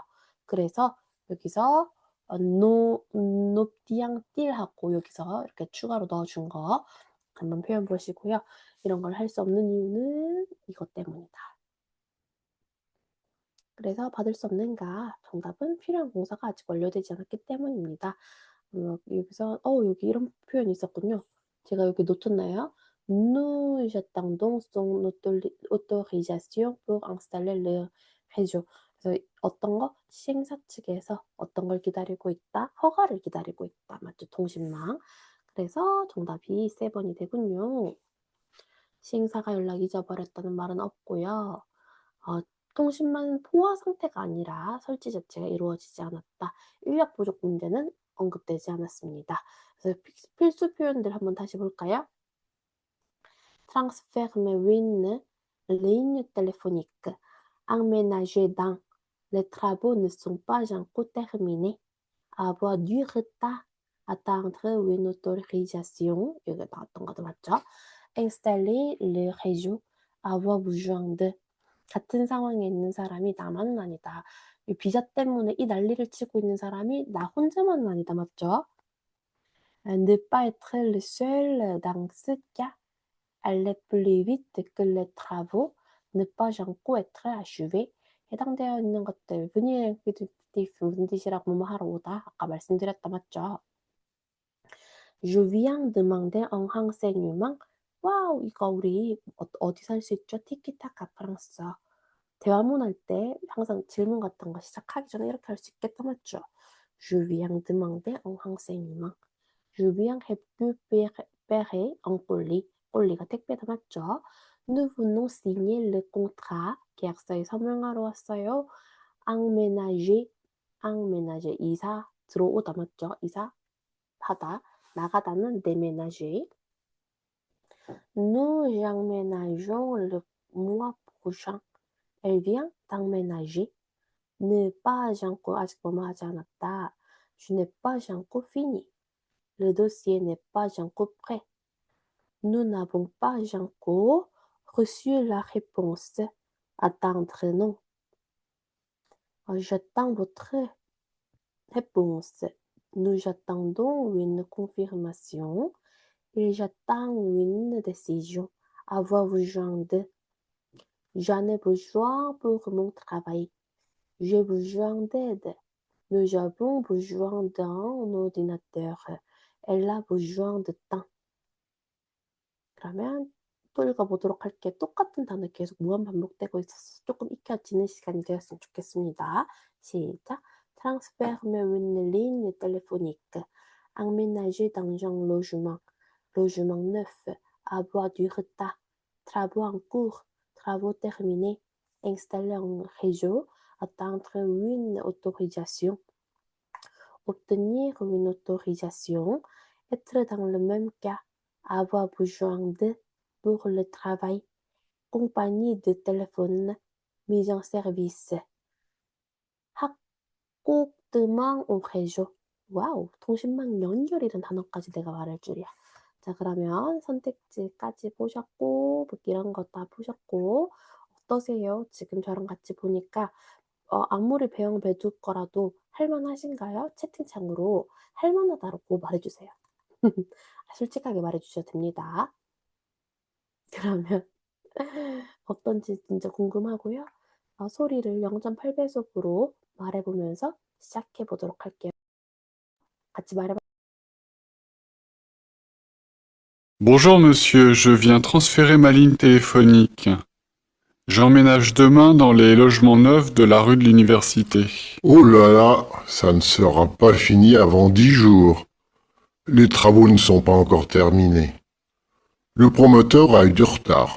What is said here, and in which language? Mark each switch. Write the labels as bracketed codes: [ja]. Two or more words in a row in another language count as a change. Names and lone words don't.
[ko] 그래서 여기서 높디앙띨 하고 여기서 이렇게 추가로 넣어준 거 한번 표현 보시고요. 이런 걸 할 수 없는 이유는 이것 때문이다. 그래서 받을 수 없는가? 정답은 필요한 공사가 아직 완료되지 않았기 때문입니다. 여기서 여기 이런 표현이 있었군요. 제가 여기 놓쳤나요? [fr] Nous attendons son autorisation pour installer le réseau. [ko] 그래서 어떤 거? 시행사 측에서 어떤 걸 기다리고 있다? 허가를 기다리고 있다. 맞죠? 통신망. 그래서 정답이 3번이 되군요. 시행사가 연락 잊어버렸다는 말은 없고요. 통신망 포화 상태가 아니라 설치 자체가 이루어지지 않았다. 인력 부족 문제는 언급되지 않았습니다. 그래서 필수 표현들 한번 다시 볼까요? [fr] Transformer une ligne téléphonique. Emménager dans. Les travaux ne sont pas encore terminés. Avoir du retard. Attendre une autorisation. [ko] 여기 나왔던 것도 맞죠? [fr] Installer le réseau. Avoir besoin de. [ko] 같은 상황에 있는 사람이 나만은 아니다. 이 비자 때문에 이 난리를 치고 있는 사람이 나 혼자만은 아니다. 맞죠? [fr] Ne pas être le seul dans ce cas. Aller plus vite que les travaux. Ne pas encore être achevé. [ko] 해당되어 있는 것들 무슨 뜻이라고 뭐뭐 하러 오다. 아까 말씀드렸다. 맞죠? [fr] Je viens demander un renseignement. [ko] 와우, 이거 우리 어디서 할 수 있죠? 티키타카 프랑스. 대화문 할 때 항상 질문 같은 거 시작하기 전에 이렇게 할 수 있겠다 맞죠? [fr] Je viens demander un renseignement. Je viens récupérer un colis. [ko] 꼴리가 택배다 맞죠? [fr] Nous venons signer le contrat. [ko] 계약서에 서명하러 왔어요. emménager, emménager 이사 들어오다 맞죠? 이사 하다 나가다는 déménager. [fr] Nous emménageons le mois prochain. Elle vient d'emménager. Ne pas encore [ko] 아직 뭐뭐 하지 않았다. [fr] Je n'ai pas encore fini. Le dossier n'est pas encore prêt. Nous n'avons pas encore reçu la réponse. Attendre non. J'attends votre réponse. Nous attendons une confirmation. Et j'attends une décision. Avoir besoin de. J'en ai besoin pour mon travail. J'ai besoin d'aide. Nous avons besoin d'un ordinateur. Elle a besoin de temps. [ko] 그러면 또 읽어보도록 할게요. 똑같은 단어 계속 무한 반복되고 있어서 조금 익혀지는 시간이 되었으면 좋겠습니다. 시작. [fr] Transformer une ligne téléphonique. Emménager dans un logement. Logement neuf. Avoir du retard. Travaux en cours. Travaux terminés. Installer un réseau. Attendre une autorisation. Obtenir une autorisation. Être dans le même cas. Avoir besoin de pour le travail. Compagnie de téléphone. mise en service. raccordement au réseau. [ko] 와우, 통신망 연결이란 단어까지 내가 말할 줄이야. 자, 그러면 선택지까지 보셨고, 뭐 이런 거 다 보셨고, 어떠세요? 지금 저랑 같이 보니까 아무리 배영 배둘 거라도 할만하신가요? 채팅창으로 할만하다고 말해주세요. 솔직하게 말해주셔도 됩니다. 그러면 어떤지 진짜 궁금하고요. 소리를 0.8배속으로 말해보면서 시작해 보도록 할게요. 같이 말해봐. [fr] Bonjour monsieur, je viens transférer ma ligne téléphonique. J'emménage demain dans les logements neufs de la rue de l'Université. Oh là là, ça ne sera pas fini avant 10 jours. Les travaux ne sont pas encore terminés. Le promoteur a eu du retard.